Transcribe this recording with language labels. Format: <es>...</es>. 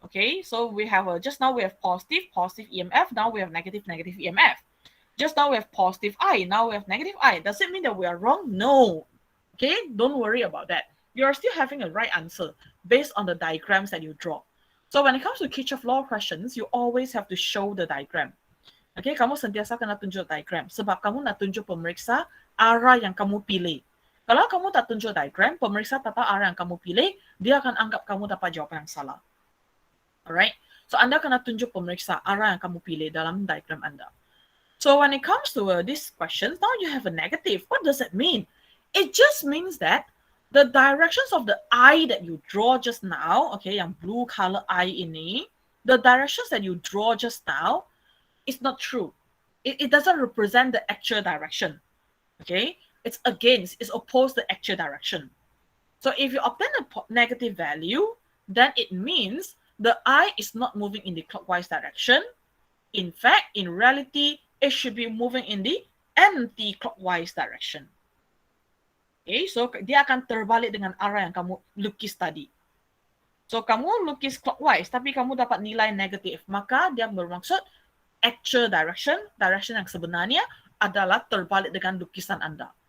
<en>Okay, so we have just now we have positive EMF, now we have negative EMF. Just now we have positive I, now we have negative I. Does it mean that we are wrong? No. Okay, don't worry about that. You are still having a right answer based on the diagrams that you draw. So when it comes to Kirchhoff law questions, you always have to show the diagram.</en> <ms>Okay, kamu sentiasa kena tunjuk diagram sebab kamu nak tunjuk pemeriksa arah yang kamu pilih. Kalau kamu tak tunjuk diagram, pemeriksa tak tahu arah yang kamu pilih, dia akan anggap kamu dapat jawapan yang salah. Alright? So Anda kena tunjuk pemeriksa arah yang kamu pilih dalam diagram Anda.</ms> <en>So when it comes to this question, now you have a negative. What does that mean? It just means that the directions of the eye that you draw just now, okay, yang blue color eye ini, the directions that you draw just now is not true. It doesn't represent the actual direction. Okay, it's against, it's opposed the actual direction. So if you obtain a negative value, then it means the eye is not moving in the clockwise direction. In fact, in reality, it should be moving in the anti-clockwise direction.</en> <ms>Okay, so dia akan terbalik dengan arah yang kamu lukis tadi. So kamu lukis clockwise, tapi kamu dapat nilai negatif, maka dia bermaksud actual direction yang sebenarnya adalah terbalik dengan lukisan Anda.</ms>